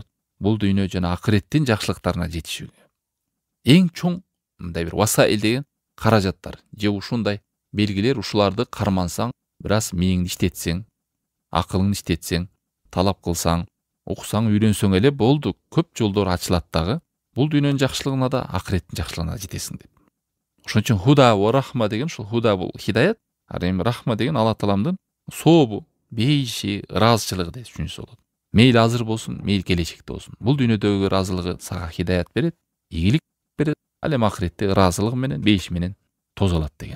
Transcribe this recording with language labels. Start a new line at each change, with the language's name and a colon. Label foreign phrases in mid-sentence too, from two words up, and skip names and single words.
Kyrgyz: Бул дүйнө жана акыреттин жакшылыктарына жетишүүгө. Эң чоң мындай бир васаил деген каражаттар же ушундай белгилер, ушуларды кармансаң, бир аз мээңди иштетсең, акылыңды иштетсең, талап кылсаң, окусаң, үйрөнсөң эле болду, көп жолдор ачылат дагы. Бул дүйнөнүн жакшылыгына да, акыреттин жакшылыгына жетесиң деп. Ошон үчүн
Arabic: هدى ورحمة
Kyrgyz: деген, ушул худа бул хидаят, а эми рахма деген Алла Тааламдын сообу, бейиши, ыраазычылыгы деп түшүнсө болот. Мейли азыр болсун, мейли келечекте болсун. Бул дүйнөдөгү ыраазылыгы сага хидаят берет, ийгилик берет, ал эми акыретте ыраазылыгы менен, бейиши менен тозолот деген.